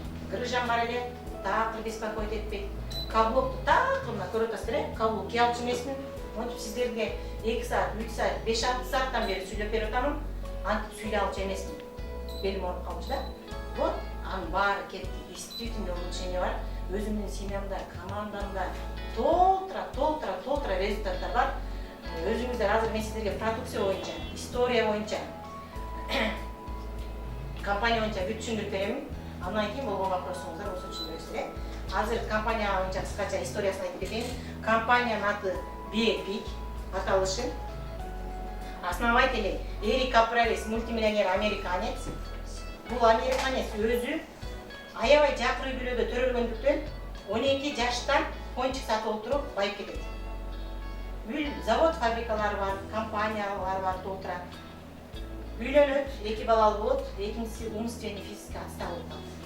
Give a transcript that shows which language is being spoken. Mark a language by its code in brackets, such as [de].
[ky] Грыжам бар эле, [ru] так беспокоить [ky] этпейт. Каблукту так мына көрүп атасыздар э? Каблук кие алчу эмесмин. Монтип сиздерге 2 саат, 3 саат, 5-6 сааттан бери сүйлөп берип атамын. Антип сүйлөй алчу эмесмин. Белим ооруп калчу да. Вот анын баары кетти. [ru] Действительно улучшение бар. [ky] Өзүмдүн семьямда, командамда толтура результаттар бар. Өзүңүздөр азыр мен сиздерге продукция боюнча, история боюнча, компания боюнча бүт түшүндүрүп беремин. Андан кийин болгон вопросуңуздар болсо түшүндүрөсүздөр э. Азыр компания боюнча кыскача историясын айтып кетейин. Компаниянын аты Бепи, аталышы. [ru] Основатели Эрик Капралес, мультимиллионер американец. [ky] Бул американец өзү аябай жакыр үй бүлөдө төрөлгөндүктөн 12 жаштан кончик сатып отуруп байып кетет. Завод, фабрикалары бар, компаниялар бар толтура. Үйлөнөт, 2 балалы болот, экинчиси [ru] умственный физический отстал [ky] болуп калат.